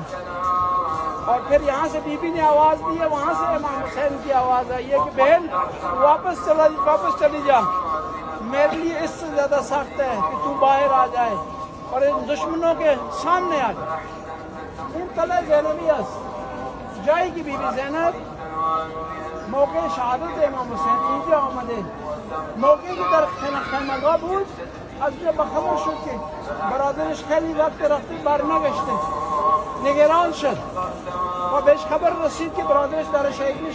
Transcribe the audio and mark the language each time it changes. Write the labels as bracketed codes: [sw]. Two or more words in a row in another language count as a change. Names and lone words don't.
[ur] اور پھر یہاں سے بی بی نے آواز دی ہے، وہاں سے امام حسین کی آواز آئی ہے کہ بہن واپس چلی جا، میرے لیے اس سے زیادہ سخت ہے کہ تو باہر آ جائے اور ان دشمنوں کے سامنے آ جائے. [fa] ان طلع زینبیس جائی کی بی بی زینب موقع شهادت امام حسین اینجا آمده، موقعی که در خیمگاه بود از اینجا خبر شد که برادرش خیلی وقت رفته برنگشته، نگران شد و بهش خبر رسید که برادرش در شهید میشه.